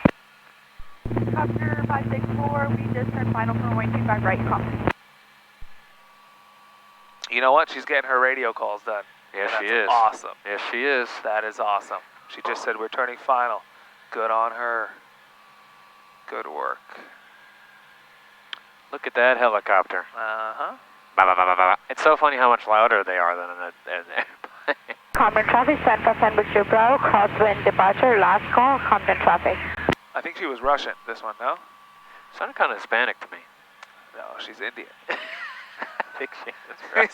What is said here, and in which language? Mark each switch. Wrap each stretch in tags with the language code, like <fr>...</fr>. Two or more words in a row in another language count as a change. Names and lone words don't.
<en>Copter 564, we just turned final for runway 25 right, Compton. You know what? She's getting her radio calls done. Yes, And she that's is. Awesome. Yes, she is. That is awesome. She just said we're turning final. Good on her. Good work. Look at that helicopter. Uh-huh. Ba, ba, ba, ba, ba. It's so funny how much louder they are than an airplane. Compton traffic, San Victor Bravo, crosswind departure, last call, Compton traffic. I think she was Russian, this one, no? Sounded kind of Hispanic to me. No, she's Indian. I think she was Russian.</en>